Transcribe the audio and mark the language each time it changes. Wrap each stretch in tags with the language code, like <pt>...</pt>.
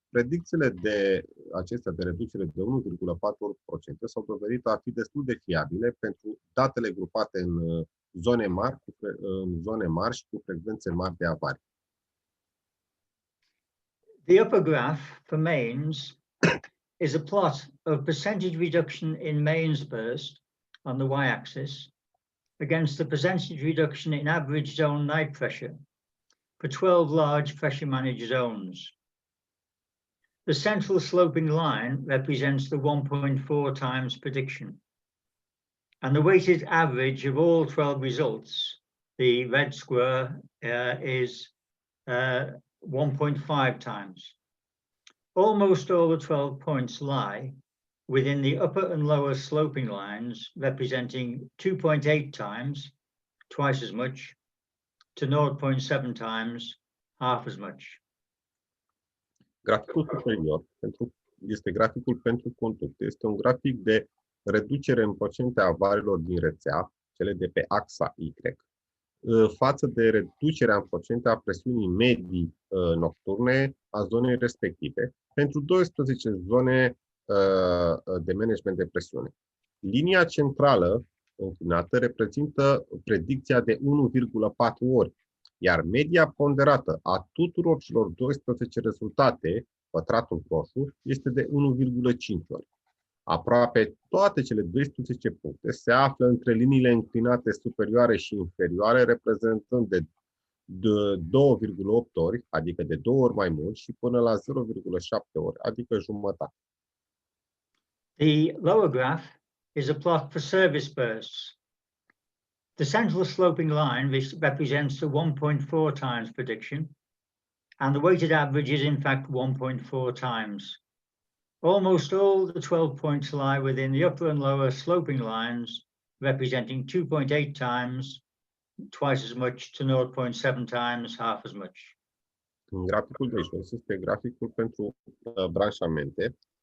<ro>Predicțiile de acestea de reducere de 1,4% s-au dovedit a fi destul de fiabile pentru datele grupate în zone mari și cu frecvențe mari de avarii.</ro> <en>The upper graph for mains is a plot of percentage reduction in mains burst on the y-axis against the percentage reduction in average zone night pressure for 12 large pressure managed zones. The central sloping line represents the 1.4 times prediction, and the weighted average of all 12 results, the red square, is 1.5 times. Almost all the 12 points lie within the upper and lower sloping lines, representing 2.8 times, twice as much, to 0.7 times, half as much.</en> <ro>Graficul superior este graficul pentru conducte. Este un grafic de reducere în procente a avariilor din rețea, cele de pe axa Y, față de reducerea în procente a presiunii medii nocturne a zonei respective pentru 12 zone de management de presiune. Linia centrală înclinată reprezintă predicția de 1,4 ori, iar media ponderată a tuturor celor 12 rezultate, pătratul roșu, este de 1,5 ori. Aproape toate cele 12 puncte se află între liniile înclinate superioare și inferioare, reprezentând de de 2,8 ori, adică de 2 ori mai mult, și până la 0,7 ori, adică jumătate.</ro> <en>The lower graph is a plot for service bursts. The central sloping line represents the 1.4 times prediction, and the weighted average is in fact 1.4 times. Almost all the 12 points lie within the upper and lower sloping lines, representing 2.8 times, twice as much, to 0.7 times, half as much.</en> <ro>În graficul de jos este graficul pentru branșamente.</ro>